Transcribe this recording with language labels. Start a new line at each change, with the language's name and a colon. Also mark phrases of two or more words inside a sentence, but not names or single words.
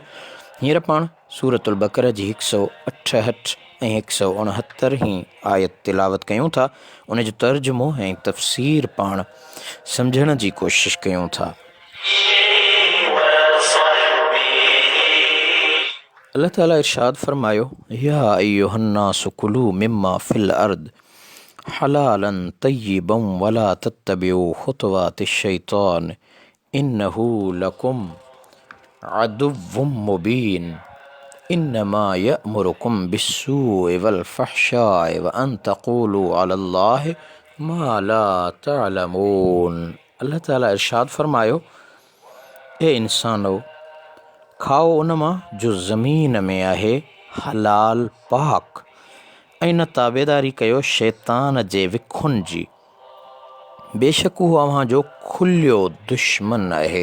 Sindhi: हींअर पाण सूरतुल बक़रा जी 168 ऐं 169 आयत तिलावत कयूं था। उन जो तर्जुमो ऐं तफ़सीर पाण सम्झण जी कोशिश कयूं था। अल्लाह ताला इरशाद फरमायो,
Arabic: يا أيها الناس كلوا مما في الأرض حلالا طيبا ولا تتبعوا خطوات الشيطان إنه لكم عدو مبين إنما يأمركم بالسوء والفحشاء وأن تقولوا على الله ما لا تعلمون.
Sindhi: अल्लाह ताला इरशाद फरमायो, ए इंसानो, खाओ उन मां जो ज़मीन में आहे हलाल पाक, ऐं न ताबेदारी कयो शैतान जे विखुन जी, बेशक उहो अव्हां जो खुलियो दुश्मन आहे।